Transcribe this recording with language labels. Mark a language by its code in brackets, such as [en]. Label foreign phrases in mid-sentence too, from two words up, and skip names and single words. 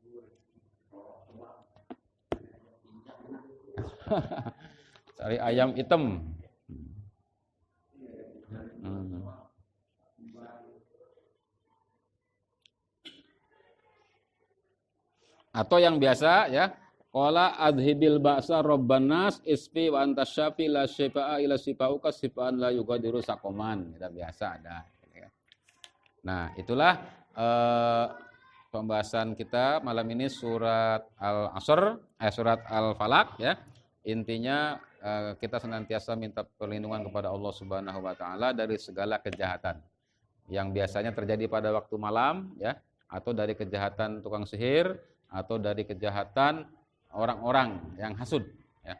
[id] Cari ayam hitam. Atau yang biasa ya, [ar] قال أذهب البأس رب الناس اشف وأنت الشافي لا شفاء إلا شفاؤك شفاءً لا يغادر سقما. [id] Kita biasa ada. Nah, itulah pembahasan kita malam ini surat Al-Asr, surat Al-Falaq ya. Intinya kita senantiasa minta perlindungan kepada Allah [ar] سبحانه وتعالى [id] dari segala kejahatan yang biasanya terjadi pada waktu malam ya, atau dari kejahatan tukang sihir, atau dari kejahatan orang-orang yang hasud ya.